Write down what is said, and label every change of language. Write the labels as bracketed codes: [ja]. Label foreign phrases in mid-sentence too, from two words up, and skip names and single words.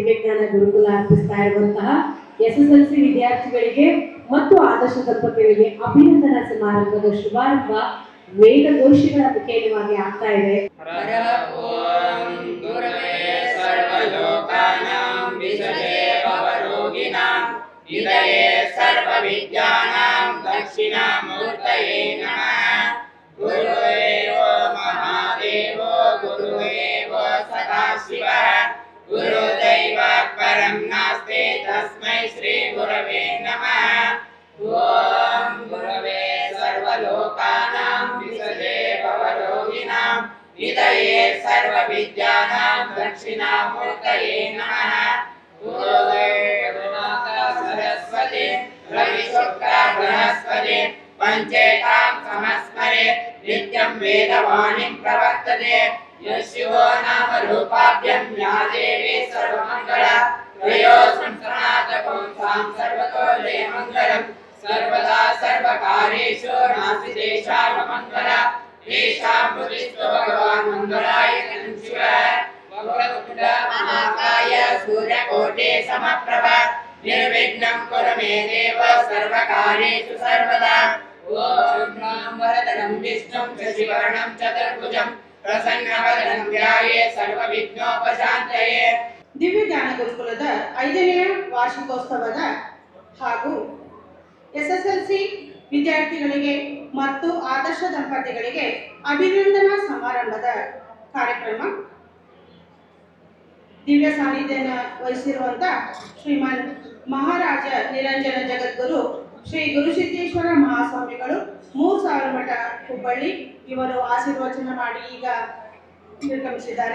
[kn] ದಿವ್ಯಜ್ಞಾನ ಗುರುಕುಲ ಅರ್ಪಿಸ್ತಾ ಇರುವಂತಹ SSLC ವಿದ್ಯಾರ್ಥಿಗಳಿಗೆ ಮತ್ತು ಆದರ್ಶ ದಂಪತಿಗಳಿಗೆ ಅಭಿನಂದನಾ ಸಮಾರಂಭದ ಶುಭಾರಂಭ ವೇದ ಘೋಷಗಳ ಮುಖೇನವಾಗಿ ಆಗ್ತಾ ಇದೆ. [sa] ದಕ್ಷಿಣಾಮೂರ್ತಯೇ ನಮಃ. ಗುರುದೇವೋ ಮಹಾದೇವೋ ಗುರುದೇವೋ ಸದಾಶಿವಃ. ಗುರುದೈವಾತ್ ಪರಂ ನಾಸ್ತಿ ತಸ್ಮೈ ಶ್ರೀ ಗುರವೇ ನಮಃ. ಓಂ ಗುರವೇ ಸರ್ವಲೋಕಾನಾಂ ವಿಷಜೇ ಭವರೋಗಿಣಾಂ ನಿಧಯೇ ಸರ್ವವಿದ್ಯಾನಾಂ ದಕ್ಷಿಣಾಮೂರ್ತಯೇ ನಮಃ. ಗುರುದೇ ಗುರುನಾಥ ಸರಸ್ವತಿ ರವಿ ಶುಕ್ರ ಬೃಹಸ್ಪತಿ ಪಂಚೇತಾಂ ಸಮಸ್ಮರೆ ನಿತ್ಯಂ ವೇದವಾಣಿಂ ಪ್ರವರ್ತತೆ. ಯಶೋ ನಾಮ ರೂಪಾಭ್ಯಂ ಯಾ ದೇವಿ ಸರ್ವಮಂಗಳ ತ್ರಯೋ ಸಂಸನಾತಕಂ ಸಾಂ ಸರ್ವತೋ ಜಯಮಂಗಲಂ. ಸರ್ವದಾ ಸರ್ವಕಾರ್ಯೇಷು ನಾಸ್ತಿ ದೇಶಾವಮಂಗಲ. ತೇಷಾಂ ಬುದ್ಧಿಸ್ತು ಭಗವಾನ್ ಮಂಗಲಾಯ ಶಿವ. ವಕ್ರತುಂಡ ಮಹಾಕಾಯ ಸೂರ್ಯಕೋಟಿ ಸಮಪ್ರಭ. ನಿರ್ವಿಘ್ನಂ ಕುರು ಮೇ ದೇವ ಸರ್ವಕಾರ್ಯೇಷು ಸರ್ವದಾ. ಓಂ ವರದಂ ವಿಷ್ಣುಂ ಶಶಿವರ್ಣಂ ಚತುರ್ಭುಜಂ ಪ್ರಸನ್ನವದನಂ ಧ್ಯಾಯೇ ಸರ್ವವಿಘ್ನೋಪಶಾಂತಯೇ. [kn] ದಿವ್ಯ ಜ್ಞಾನ ಗುರುಕುಲದ 5ನೇ ವಾರ್ಷಿಕೋತ್ಸವದ ಹಾಗೂ ಎಸ್ಎಸ್ಎಲ್ಸಿ ವಿದ್ಯಾರ್ಥಿಗಳಿಗೆ ಮತ್ತು ಆದರ್ಶ ದಂಪತಿಗಳಿಗೆ ಅಭಿನಂದನಾ ಸಮಾರಂಭದ ಕಾರ್ಯಕ್ರಮ ದಿವ್ಯ ಸಾನ್ನಿಧ್ಯ ವಹಿಸಿರುವಂಥ ಶ್ರೀಮಾನ್ ಮಹಾರಾಜ ನಿರಂಜನ ಜಗದ್ಗುರು ಶ್ರೀ ಗುರುಸಿದ್ದೇಶ್ವರ ಮಹಾಸ್ವಾಮಿಗಳು 3000 ಮಠ ಹುಬ್ಬಳ್ಳಿ ಇವರು ಆಶೀರ್ವಚನ ಮಾಡಿ ಈಗ ನಿರ್ಗಮಿಸಿದ್ದಾರೆ.